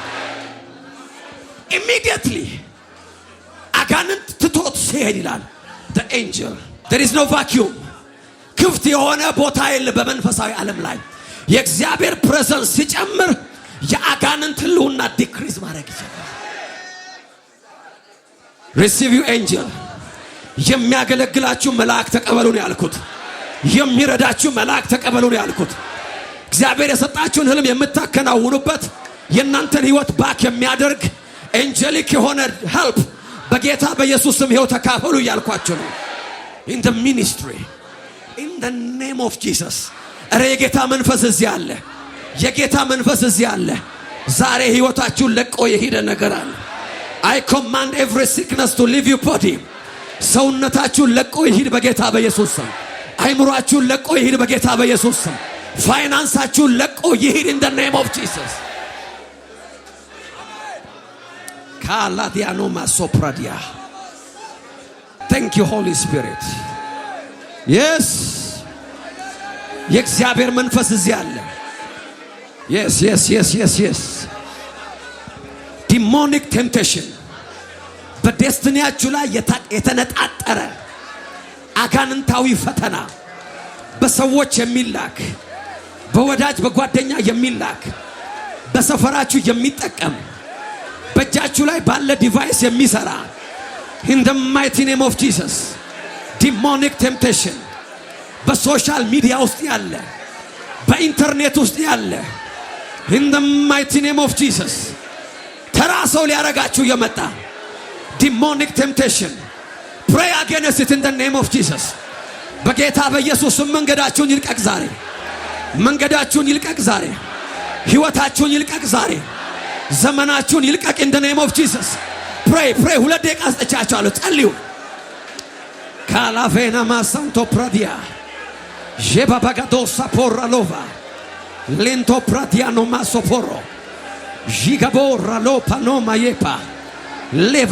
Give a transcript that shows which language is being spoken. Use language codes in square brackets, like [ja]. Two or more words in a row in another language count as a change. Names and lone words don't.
[am] immediately አጋንንት ትቶት ሲሄድ ይላል [en] the angel there is no vacuum [am] ክፍት የሆነ ቦታ የለ በመንፈሳዊ ዓለም ላይ የእግዚአብሔር presence ሲጨምር የአጋንንት ህልውና ዲክሪዝ ማድረግ ይችላል [en] receive you angel [am] የሚያገለግላችሁ መልአክ ተቀበሉ ነው ያልኩት የሚረዳችሁ መልአክ ተቀበሉ ነው ያልኩት እግዚአብሔር የሰጣችሁን ህልም የምታከናውኑበት የእናንተን ህይወት ባክ የሚያደርግ angelic የሆነ help በጌታ በኢየሱስ ስም ይኸው ተካፈሉ ያልኳችሁ ነው [en] in the ministry in the name of Jesus [am] አረ የጌታ መንፈስ እዚህ አለ የጌታ መንፈስ እዚህ አለ ዛሬ ህይወታችሁን ለቆ የሄደ ነገር አለ [en] I command every sickness to leave your body [am] ሰውነታችሁን ለቆ ይሄድ በጌታ በኢየሱስ ስም አይምሮአችሁን ለቆ ይሄድ በጌታ በኢየሱስ ስም ፋይናንሳችሁን ለቆ ይሄድ [en] in the name of Jesus ካላዲያኖ ማሶፕራዲያ thank you Holy Spirit yes [am] የእግዚአብሔር መንፈስ እዚህ አለ [en] yes demonic temptation [am] በዴስቲኒያችሁ ላይ የተነጣጠረ አጋንንታዊ ፈተና በሰዎች የሚላክ በወዳጅ በጓደኛ የሚላክ በሰፈራችሁ የሚጠቀም በእጃችሁ ላይ ባለ ዲቫይስ የሚሰራ in [en] the mighty name of Jesus demonic temptation [am] በሶሻል ሚዲያ ውስጥ ያለ በኢንተርኔት ውስጥ ያለ [en] in the mighty name of Jesus [am] ተራ ሰው ሊያረጋችሁ የመጣ [en] demonic temptation pray against it in the name of Jesus [am] በጌታ በኢየሱስ መንገዳችሁን ይልቀቅ ዛሬ መንገዳችሁን ይልቀቅ ዛሬ ህይወታችሁን ይልቀቅ ዛሬ ዘመናችሁን ይልቀቅ [en] in the name of Jesus [am] pray ሁለት ደቂቃ አስጠቻችኋለሁ ጸልዩ ካላቬና ማሳንቶ ፕራዲያ ጄባባጋዶ ሳፖራ ሎቫ ሌንቶ ፕራዲያኖ ማሶፖሮ ጂጋቦራ ሎፓኖ ማየፓ ሌቫ